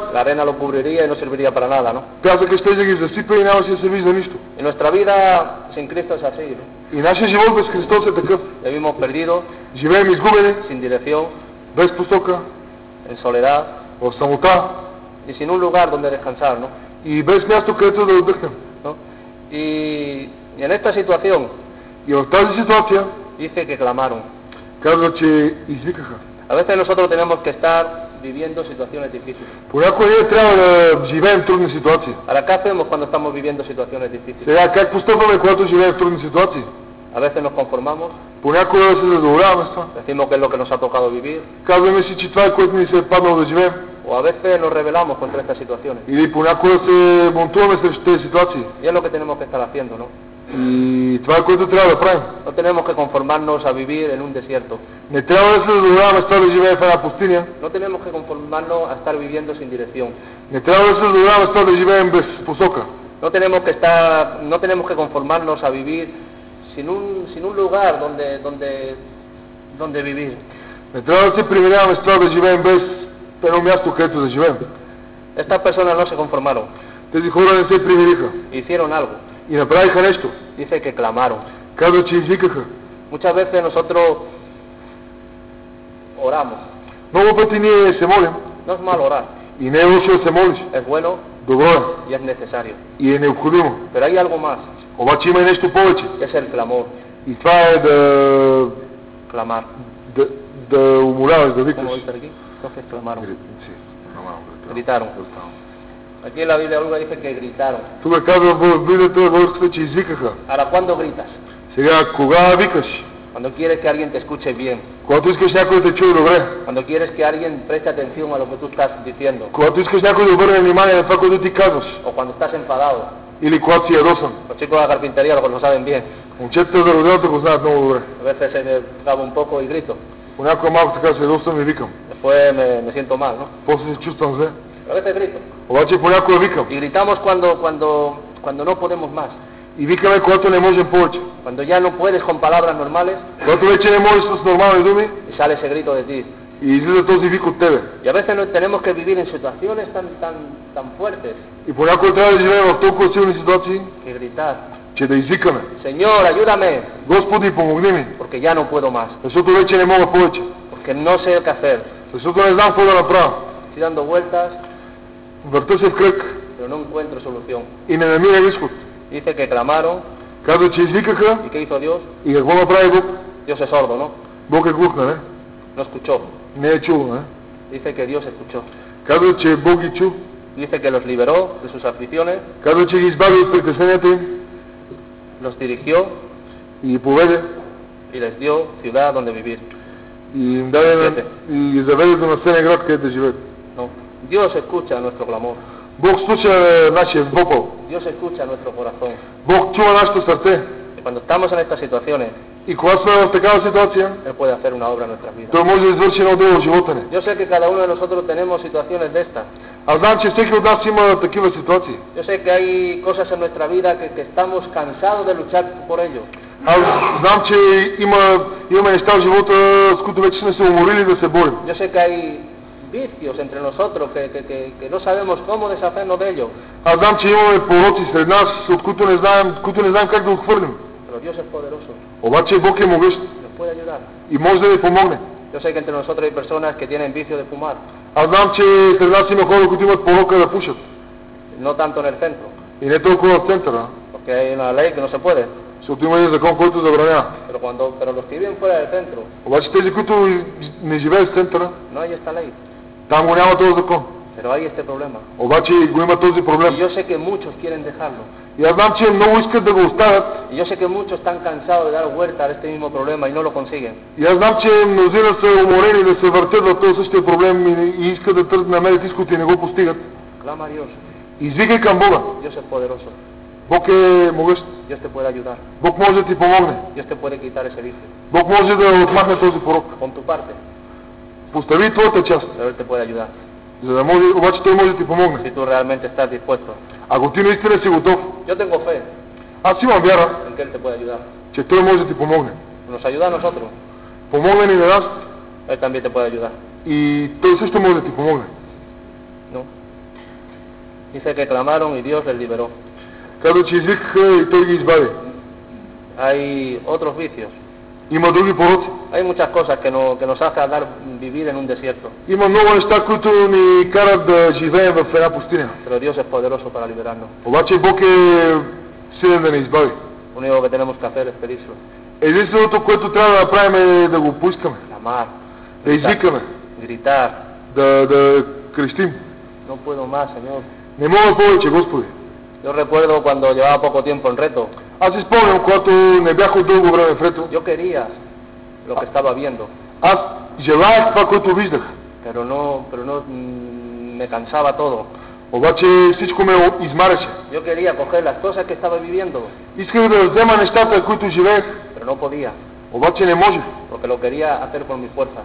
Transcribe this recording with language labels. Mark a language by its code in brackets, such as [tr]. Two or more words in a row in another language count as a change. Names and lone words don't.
[es] la arena lo cubriría y no serviría para nada, ¿no? [bg] пясъкът ще ги засипе и нямаше да се вижда нищо. [es] Y nuestra vida sin Cristo es así, ¿no? [bg] И нашия живот без Христос е такъв. [es] Vivimos perdidos, [bg] Живеем изгубени, [es] sin dirección, [bg] без посока, [es] en soledad [bg] в самота [es] y sin un lugar donde descansar, ¿no? [bg] и без място, където да отдъхнем. [es] ¿No? Y en esta situación [bg] И в тази ситуация [es] dice que clamaron. [bg] казва, че извикаха. [es] A veces nosotros tenemos que estar viviendo situaciones difíciles. [bg] Понякога ние трябва да живеем в трудни ситуации. [es] Ahora, ¿qué hacemos cuando estamos viviendo situaciones difíciles? [bg] Сега, как постъпваме, когато живеем в трудни ситуации? [es] A veces nos conformamos, [bg] Понякога се задоволяваме с това. [es] decimos que es lo que nos ha tocado vivir, [bg] Казваме си, че това е, което ни се е паднало да живеем. [es] o a veces nos rebelamos contra estas situaciones. [bg] Или понякога се бунтуваме срещу тези ситуации. [es] Y es lo que tenemos que estar haciendo, ¿no? [bg] И това е, което трябва да правим. [es] No tenemos que conformarnos a vivir en un desierto. [bg] Не трябва да се задоволяваме с това да живеем в една пустиня. [es] No tenemos que conformarnos a estar viviendo sin dirección. [bg] Не трябва да се задоволяваме с това да живеем без посока. [es] No tenemos que conformarnos a vivir sin un lugar donde vivir. [bg] Не трябва да се примиряваме с това да живеем без едно място, където да живеем. [es] Estas personas no se conformaron, [bg] Тези хора не се примириха [es] hicieron algo. [bg] и направиха нещо. [es] Dice que clamaron. [bg] Казва, че извикаха. [es] Muchas veces nosotros oramos. [bg] Много пъти ние се молим [es] No es malo orar, [bg] и не е лошо да се молиш. [es] es bueno [bg] Добро е [es] y es necesario. [bg] и е необходимо. [es] Pero hay algo más, [bg] Обаче има и нещо повече. [es] que es el clamor, [bg] И това е [es] clamar. [bg] да умоляваш, да викаш. [es] Como dice aquí, entonces clamaron, [bg] Sí, нормално. [es] gritaron. Aquí en la Biblia alguna dice que gritaron. [bg] Тук казва в Библията българската, че извикаха. [es] Ahora, ¿cuándo gritas? [bg] Сега, кога викаш? [es] Cuando quieres que alguien te escuche bien, [bg] Когато искаш някой да те чуе добре. [es] cuando quieres que alguien preste atención a lo que tú estás diciendo, [bg] Когато искаш някой да обърне внимание на това, което ти казваш. [es] o cuando estás enfadado. [bg] Или когато си ядосан. [es] Los chicos de la carpintería lo saben bien. [bg] Момчетата за родилата го знаят много добре. [es] A veces se me trabo un poco y grito. [bg] Понякога малко така се ядосам и викам. [es] Después me siento mal, ¿no? [bg] После се чувствам зле. [es] A veces grito. [bg] Обаче понякога викам. [es] Y gritamos cuando no podemos más. [bg] И викаме, когато не можем повече. [es] Cuando ya no puedes con palabras normales [bg] Когато вече не можеш с нормални думи [es] y sale ese grito de ti. [bg] и излиза този вик от тебе. [es] Y a veces no tenemos que vivir en situaciones tan fuertes [bg] И понякога трябва да живеем в толкова силни ситуации, [es] que gritar. [bg] че да извикаме. [es] Señor, ayúdame, [bg] Господи, помогни ми, [es] porque ya no puedo más. [bg] защото вече не мога повече. [es] Porque no sé qué hacer. [bg] Защото не знам какво да направя. [es] Estoy dando vueltas, [bg] Върта се в кръг [es] pero no encuentro solución. [bg] и не намирам изход. [es] Dice que clamaron. [bg] Казва, че извикаха [es] ¿Y qué hizo Dios? [bg] и какво направи Бог? [es] Dios es sordo, ¿no? [bg] Бог е глух, не? [es] No escuchó. [bg] Не е чул, не? [es] Dice que Dios escuchó. [bg] Казва, че Бог ги чу. [es] Dice que los liberó de sus aflicciones, [bg] Казва, че ги избави от притесненията им [es] los dirigió [bg] и ги поведе [es] y les dio ciudad donde vivir. [bg] и им даде и ги заведе до населен град, където да живеят. [es] No. Dios escucha nuestro clamor. [bg] Бог слуша нашия вопъл. [es] Dios escucha nuestro corazón. [bg] Бог чува нашето сърце. [es] Y cuando estamos en estas situaciones, [bg] И когато сме в такава ситуация, [es] Él puede hacer una obra en nuestras vidas. [bg] Той може да извърши едно дело в живота ни. [es] Yo sé que cada uno de nosotros tenemos situaciones de estas. [bg] Аз знам, че всеки от нас има такива ситуации. [es] Yo sé que hay cosas en nuestra vida que estamos cansados de luchar por ello. [bg] Аз знам, че имаме неща в живота, с които вече сме се уморили да се борим. [es] Yo sé que hay vicios entre nosotros que no sabemos cómo deshacernos de ellos. [bg] Аз знам, че имаме пороци сред нас, от които не знаем как да отхвърлим. [es] Pero Dios es poderoso. [bg] Обаче Бог е могъщ [es] Nos puede ayudar. [bg] и може да ни помогне. [es] Yo sé que entre nosotros hay personas que tienen vicio de fumar. [bg] Аз знам, че сред нас има хора, които имат порока да пушат. [es] No tanto en el centro, [bg] И не толкова в центъра, [es] porque hay una ley que no se puede. [bg] защото има един закон, който забранява. [es] Pero los que viven fuera del centro, [bg] Обаче тези, които не живеят в центъра, [es] no hay esta ley. [bg] там го няма този закон. [es] Pero hay este problema. [bg] Обаче го има този проблем. [es] Y yo sé que muchos quieren dejarlo. [bg] И аз знам, че много искат да го оставят. [es] Y yo sé que muchos están cansados de dar vuelta a este mismo problema y no lo consiguen. [bg] И аз знам, че мнозина са уморени да се въртят в този същия проблем и искат да намерят изход и не го постигат. [es] Clama a Dios. [bg] Извикай към Бога. [es] Dios es poderoso. [bg] Бог е могъщ. [es] Dios te puede ayudar. [bg] Бог може да ти помогне. [es] Dios te puede quitar ese vicio. [bg] Бог може да отмахне този порок. [es] Pon tu parte, [bg] Постави твоята част. [es] pero Él te puede ayudar. [bg] За да може, обаче той може да ти помогне. [es] si tú realmente estás dispuesto. [bg] Ако ти наистина си готов, [es] Yo tengo fe [bg] аз имам вяра, [es] en que Él te puede ayudar. [bg] че той може да ти помогне. [es] Nos ayuda a nosotros, [bg] Помогне ни на нас [es] Él también te puede ayudar. [bg] и той също може да ти помогне. [es] ¿No? Dice que clamaron y Dios les liberó. [bg] Казва, че извикаха и той ги избави. [es] Hay otros vicios. [bg] Има други пороци. [es] Hay muchas cosas que nos hacen dar vivir en un desierto. [bg] Има много неща, които ни карат да живеем в една пустиня. [es] Pero Dios es poderoso para liberarnos. [bg] Обаче Бог е силен да ни избави. [es] Lo único que tenemos que hacer es pedírselo. [bg] Единственото, което трябва да направим е да го поискаме. [es] Clamar, [bg] Да извикаме. [es] gritar. [bg] Да крещим. [es] No puedo más, Señor. [bg] Не мога повече, Господи. [es] Yo recuerdo cuando llevaba poco tiempo en Reto. [bg] Аз си спомням, когато не бях от дълго време в Рето. [es] Yo quería lo que estaba viendo. [bg] Аз желаях това, което виждах. [es] Pero no me cansaba todo. [bg] Обаче всичко ме измаряше. [es] Yo quería coger las cosas que estaba viviendo, [bg] Исках да взема нещата, които живеех. [es] pero no podía, [bg] Обаче не можех. [es] porque lo quería hacer por mi fuerza.